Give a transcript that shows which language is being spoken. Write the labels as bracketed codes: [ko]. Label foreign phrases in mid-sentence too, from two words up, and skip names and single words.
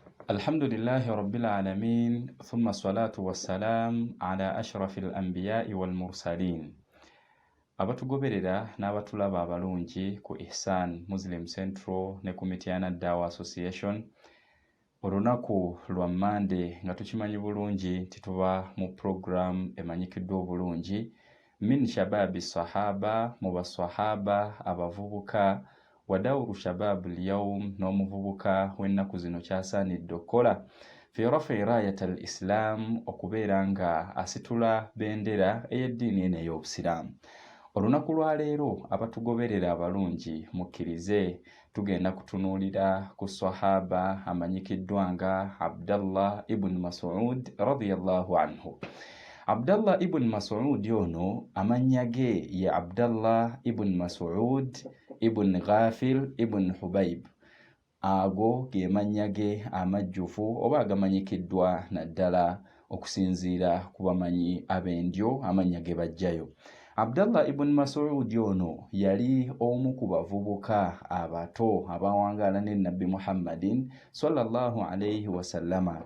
[ar] الحمد لله رب العالمين ثم الصلاة والسلام على أشرف الأنبياء والمرسلين [lg] abatugoberera n'abatulaba abalungi ku Ihsan Muslim Central ne ku Mityana Dawa Association. Olunaku lwa Monday nga tukimanyi bulungi nti tuba mu program emanyikiddwa obulungi [ar] من شباب الصحابة, [lg] mu basahaba abavubuka [ar] ودور شباب اليوم, [lg] n'omuvubuka w'ennaku zino kyasaanidde okukola [ar] في رفع راية الإسلام, [lg] okubeera nga asitula bendera ey'eddiini eno ey'Obusiraamu. Olunaku lwa leero abatugoberera abalungi mukkirize tugenda kutunuulira ku sahaba amanyikiddwa nga Abdallah ibn Mas'ud [ar] رضي الله عنه. [lg] Abdallah ibn Mas'ud ono amannya ge ye Abdallah ibn Mas'ud ibn Ghafil ibn Hubayb. Ago ge mannya ge amajjufu oba agamanyikiddwa naddala okusinziira ku bamanyi ab'endyo amannya ge bajjayo. Abdallah ibn Mas'ud ono yali omu ku bavubuka abato abawangaala ne Nabbi Muhammadin [ar] صلى الله عليه وسلم.